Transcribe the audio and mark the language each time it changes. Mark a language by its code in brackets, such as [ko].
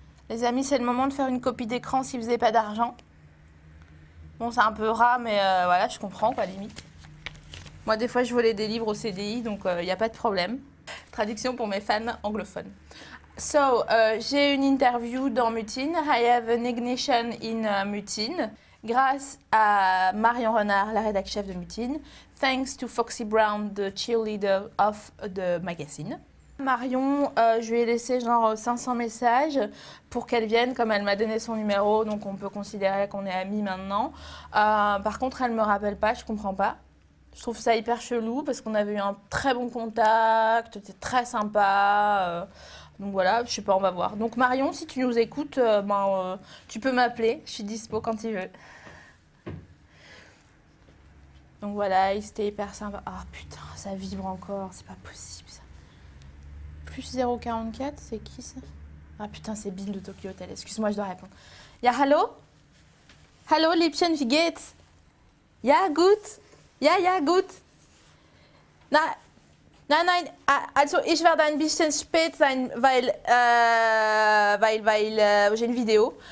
[fr] Les amis, c'est le moment de faire une copie d'écran si vous n'avez pas d'argent. Bon, c'est un peu ras, mais voilà, je comprends, quoi, limite. Moi, des fois, je volais des livres au CDI, donc il n'y a pas de problème. Traduction pour mes fans anglophones. So, j'ai une interview dans Mutine. [en] I have an ignition in Mutine. [fr] Grâce à Marion Renard, la rédactrice chef de Mutine. [en] Thanks to Foxy Brown, the cheerleader of the magazine. [fr] Marion, je lui ai laissé genre 500 messages pour qu'elle vienne, comme elle m'a donné son numéro, donc on peut considérer qu'on est amis maintenant. Par contre, elle ne me rappelle pas, je comprends pas. Je trouve ça hyper chelou parce qu'on avait eu un très bon contact, c'était très sympa. Donc voilà, je sais pas, on va voir. Donc Marion, si tu nous écoutes, tu peux m'appeler, je suis dispo quand tu veux. Donc voilà, il était hyper sympa. Ah putain, ça vibre encore, c'est pas possible ça. Plus 044, c'est qui ça? Ah putain, c'est Bill de Tokyo Hotel. Excuse-moi, je dois répondre. [de] Ja, hallo? Hallo, Liebchen, wie geht's? Ja, gut. Ja, gut. Nein, also ich werde ein bisschen spät sein, weil [fr] j'ai une vidéo.